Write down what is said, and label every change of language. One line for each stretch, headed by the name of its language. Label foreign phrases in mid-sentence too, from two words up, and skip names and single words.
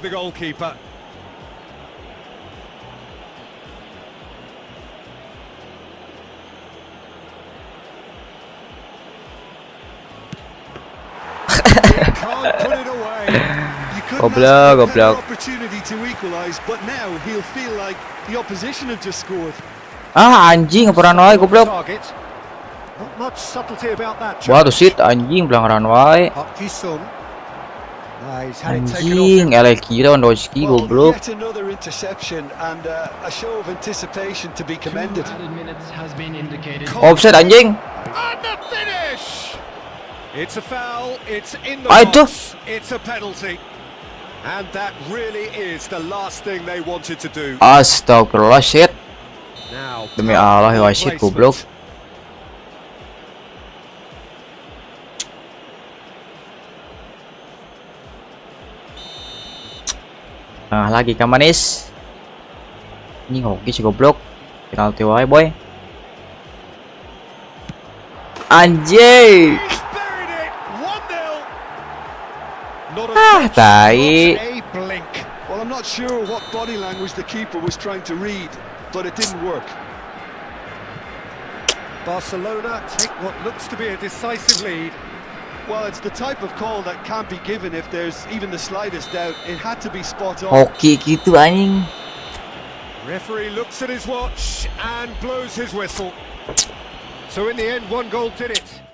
English: with the goalkeeper. Can't put it away. You couldn't
Indonesian: Goblok,
English: ask for a better
Indonesian: goblok.
English: opportunity to equalise, but now he'll feel like the opposition have just scored.
Indonesian: Ah, anjing peran wae goblok.
English: Target. Not much subtlety about that.
Indonesian: Wah, tuh sit anjing pelanggaran wae.
English: Park Ji-sung. He's had it taken off
Indonesian: Anjing,
English: him.
Indonesian: ele kira Lewandowski
English: Well,
Indonesian: goblok.
English: yet another interception and a show of anticipation to be 2 commended. added minutes has been indicated.
Indonesian: Offside anjing.
English: And the finish! It's a foul, it's in the
Indonesian: Aduh.
English: box, it's a penalty. And that really is the last thing they wanted to do.
Indonesian: Astagfirullah shit.
English: Now,
Indonesian: Demi Allah ya shit
English: placement.
Indonesian: goblok. Nah, lagi kan manis. Ini hoki si goblok. Penalti wae, boy. Anjing.
English: He's buried it, 1-0. Not a
Indonesian: Ah,
English: touch,
Indonesian: tai.
English: not a blink. Well, I'm not sure what body language the keeper was trying to read, but it didn't work. Barcelona take what looks to be a decisive lead. Well, it's the type of call that can't be given if there's even the slightest doubt. It had to be spot on.
Indonesian: Hoki gitu anjing.
English: Referee looks at his watch and blows his whistle. So in the end, one goal did it.